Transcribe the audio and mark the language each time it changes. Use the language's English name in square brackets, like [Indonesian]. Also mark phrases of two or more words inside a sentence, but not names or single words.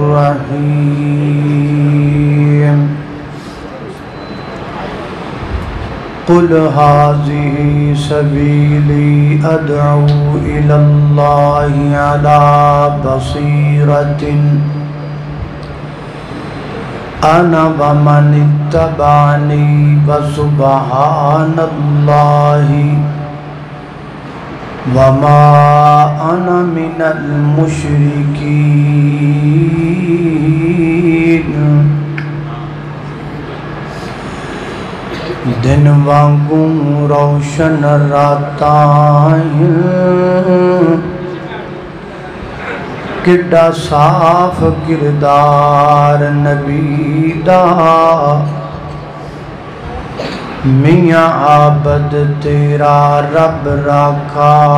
[Arabic] الرحيم قل هذه سبيلي أدعو إلى الله على بصيرة أنا ومن اتبعني وسبحان الله وما أنا من [Punjabi] المشركين دن وانگوں روشن راتاں کڈا صاف کردار نبی دا میاں عابد تیرا رب راکھا